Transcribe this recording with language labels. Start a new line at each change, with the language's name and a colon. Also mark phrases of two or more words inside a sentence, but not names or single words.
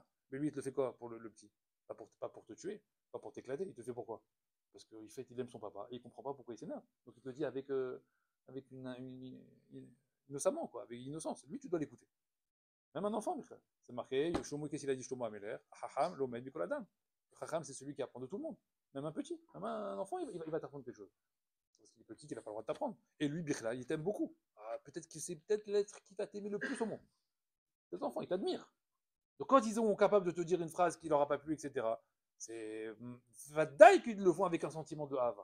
French: Mais lui, il te le fait quoi pour le petit? Pas pour te tuer, pas pour t'éclater. Il te fait pourquoi? Parce qu'il aime son papa et il comprend pas pourquoi il s'énerve. Donc il te le dit avec innocemment, quoi, avec innocence. Lui, tu dois l'écouter. Même un enfant, c'est marqué, qu'est-ce qu'il a dit Shlomo Ameler?
Hebrew: חכם, הלומד מכל אדם.
French: Chacham, c'est celui qui apprend de tout le monde. Même un petit, même un enfant, il va t'apprendre quelque chose. Parce qu'il est petit, il n'a pas le droit de t'apprendre. Et lui, Bichla, il t'aime beaucoup. Peut-être que c'est l'être qui va t'aimer le plus au monde. Les enfants, ils t'admirent. Donc quand ils sont capables de te dire une phrase qui leur a pas plu, etc., c'est vadaï qu'ils le font avec un sentiment de hava.